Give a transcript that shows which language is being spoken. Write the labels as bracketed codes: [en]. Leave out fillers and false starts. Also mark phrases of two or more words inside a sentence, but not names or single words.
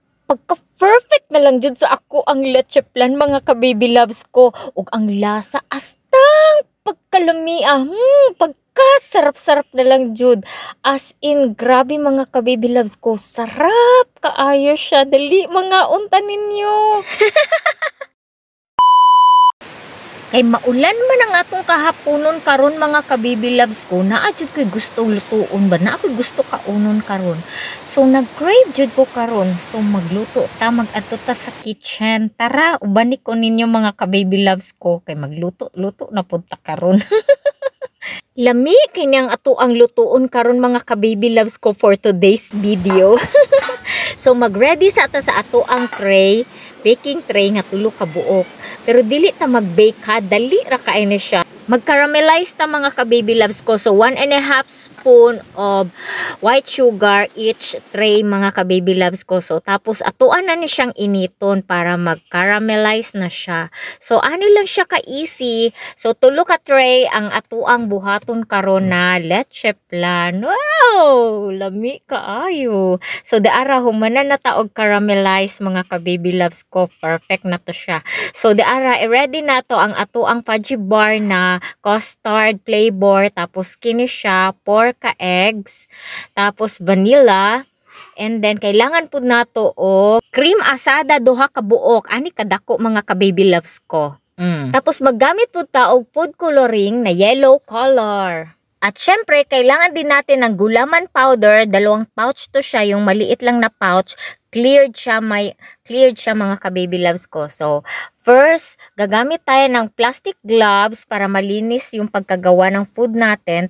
[ceb] Pagka-perfect na lang jud sa ako ang leche plan mga ka-baby loves ko. Ug ang lasa astang pagkalamiah. Pagkasarap-sarap na lang jud. [en] As in, [ceb] grabe mga ka-baby loves ko. Sarap kaayo siya. Dali mga unta ninyo. Kay maulan man ang atong kahaponon karon mga ka-baby loves ko, naa jud ko'y gusto lutuon ba, na ako'y gusto kaunon karon. So nag-crave jud ko karon. So magluto ta, mag-adto ta sa kitchen. Tara, ubani ko ninyo mga ka-baby loves ko kay magluto-luto na pud ta karon. Lami kini ang ato ang lutuon karon mga ka-baby loves ko [en] for today's video. [ceb] So mag-ready sa ato ang tray, baking tray nga tulo ka buok. Pero dili ta mag-bake ha, dali ra kay na siya. Mag-caramelize ta mga ka-baby loves ko. So [en] 1.5 spoon of white sugar each tray [ceb] mga ka-baby loves ko. So tapos atuan na ni siyang initon para mag-caramelize na siya. So ani lang siya ka-easy. So tulo ka tray ang atuang buhaton karon na leche plan. Wow, lami kaayo. So daara humanan na ta og caramelize mga ka-baby loves ko. Perfect na to siya. So daara i-ready na to ang atuang [en] fudgy bar [ceb] na [en] custard flavor, [ceb] tapos kini siya 4 ka eggs, tapos vanilla, and then kailangan pud nato o cream asada 2 ka buok, ani kadako mga ka-baby loves ko. Tapos maggamit pud ta og [en] food coloring [ceb] na [en] yellow color. [tl] At syempre, kailangan din natin ng gulaman powder, 2 pouch to siya, yung maliit lang na pouch. [ceb] Cleared siya mga ka-baby loves ko. [tl] So, first, gagamit tayo ng [en] plastic gloves [tl] para malinis yung pagkagawa ng food natin.